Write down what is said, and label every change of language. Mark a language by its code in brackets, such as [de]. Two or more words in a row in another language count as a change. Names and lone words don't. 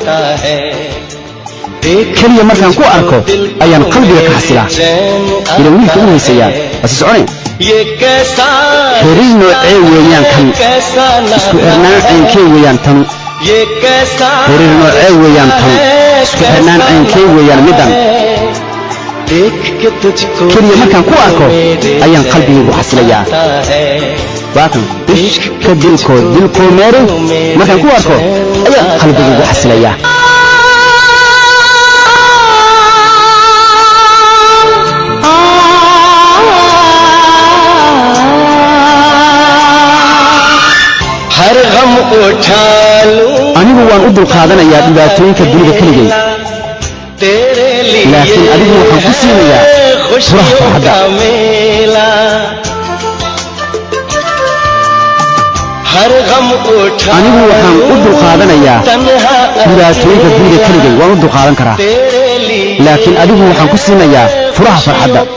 [so] kaliya markaan ku arko ayaan qalbiga ka xasilaa ila wiilka u haysayaa basi soconay xiriir noocee weeyaan kan isku xirnaan caynkee weeyaan tanu xiriir noocee weeyaan tanu isku xirnaan caynkee weeyaan middan kaliya markaan ku arko ayaan qalbigaygu xasilayaa waakan ishka dilkoo meere markaan ku arko ayaan qalbigaygu xasilayaa [hi] हर गम उठा लूं [so] anigu waan u dulqaadanayaa dhibaatooyinka dunida keligay laakiin adigu waxaan ku siinayaa furaha farxadda anigu waxaan u dulqaadanayaa dhibaatooyinka dunida keligay waan u dulqaadan karaa laakiin adigu waxaan ku siinayaa furaha farxadda